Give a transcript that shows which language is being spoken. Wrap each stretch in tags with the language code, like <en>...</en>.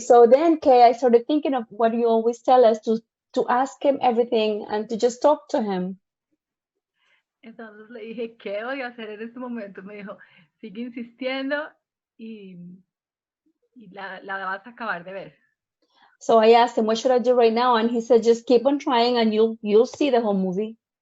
<en>So then, Kay, I started thinking of what you always tell us, to ask him everything and to just talk to him.</en> <es>Entonces le dije, ¿qué voy a hacer en este momento? Me dijo, sigue insistiendo y la vas a acabar de ver.</es> <en>So I asked him, what should I do right now? And he said, just keep on trying and you'll see the whole movie.</en>